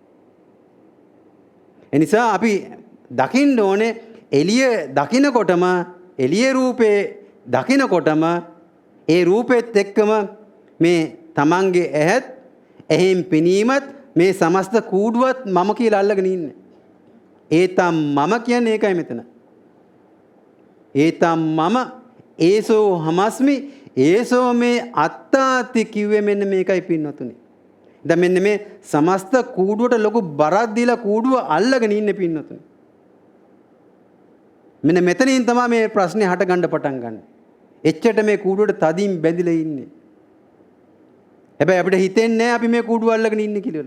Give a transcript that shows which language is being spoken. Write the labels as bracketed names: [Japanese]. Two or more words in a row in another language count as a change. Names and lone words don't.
[Sinhala] එනිසා අපි දකින්න ඕනේ එළිය දකින්නකොටම එළිය රූපේ දකින්නකොටම ඒ රූපෙත් එක්කම මේ තමන්ගේ ඇහත් එහෙන් පෙනීමත් මේ සමස්ත කූඩුවත් මම කියලා අල්ලගෙන ඉන්නේ. ඒතම් මම කියන්නේ ඒකයි මෙතන. [Pali] ඒතම් මම ඒසෝ හමස්මි ඒසෝ මේ අත්තාති [Sinhala] කිව්වේ මෙන්න මේකයි පින්නතුනි. දැන් මෙන්න මේ සමස්ත කූඩුවට ලොකු බරක් දීලා කූඩුව අල්ලගෙන ඉන්නේ පින්නතුනි. මෙන්න මෙතනින් තමයි මේ ප්‍රශ්නේ හට ගන්න පටන් ගන්න. එච්චට මේ කූඩුවට තදින් බැඳිලා ඉන්නේ. හැබැයි අපිට හිතෙන්නේ නැහැ අපි මේ කූඩුව අල්ලගෙන ඉන්නේ කියලා.